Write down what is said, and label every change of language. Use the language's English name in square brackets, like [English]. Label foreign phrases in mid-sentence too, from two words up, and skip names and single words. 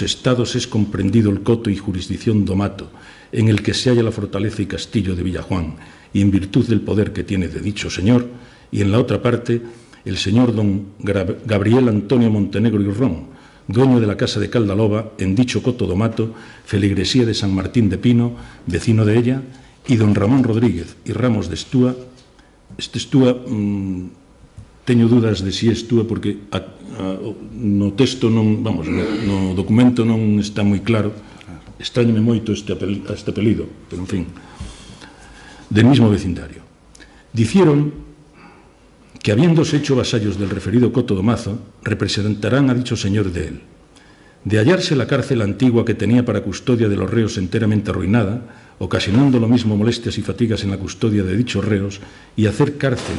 [Spanish] estados es comprendido el coto y jurisdicción do Mato, en el que se halla la fortaleza y castillo de Villajuán, y en virtud del poder que tiene de dicho señor, y en la otra parte el señor don Gabriel Antonio Montenegro y Ron, dueño de la casa de Caldaloba, en dicho coto do Mato, feligresía de San Martín de Pino, vecino de ella, y don Ramón Rodríguez y Ramos de Estúa. [Galician] Este Estúa, teño dudas de si é Estúa porque no texto non, vamos, no documento non está moi claro. Extrañame moito este apelido, pero en fin, [Spanish] del mismo vecindario. Dicieron que habiéndose hecho vasallos del referido coto do Mazo, representarán a dicho señor de él. De hallarse la cárcel antigua que tenía para custodia de los reos enteramente arruinada, ocasionando lo mismo molestias y fatigas en la custodia de dichos reos, y hacer cárcel